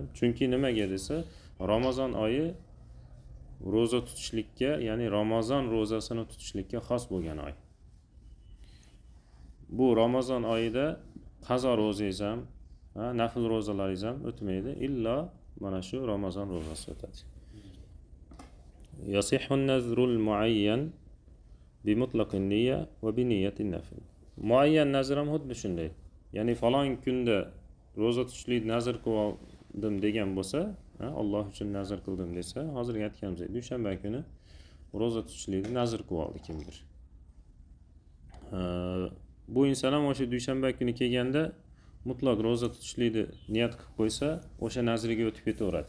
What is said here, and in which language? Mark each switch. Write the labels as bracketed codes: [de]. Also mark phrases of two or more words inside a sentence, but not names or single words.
[uz] Chunki nimaga desa, Ramazon oyi ro'za tutishlikka, ya'ni Ramazon ro'zasini tutishlikka xos bo'lgan oy. Bu Ramazon oyida qazo ro'zangiz ham, nafl ro'zalaringiz ham o'tmaydi, illo mana shu Ramazon ro'zasi o'tadi. [ar] يصح النذر المعين بمطلق النية وبنية النفل. [uz] Muayyan nazr ham xuddi shunday. Ya'ni falon kunda ro'za tutishlik nazr qildim degan bo'lsa, Alloh uchun nazr qildim desa, hozir aytganimiz dushanba kuni ro'za tutishlikni nazr qilib oldi kimdir. Bu inson ham o'sha dushanba kuni kelganda mutlaq ro'za tutishlikni niyat qilib qo'ysa, o'sha nazriga o'tib ketaveradi.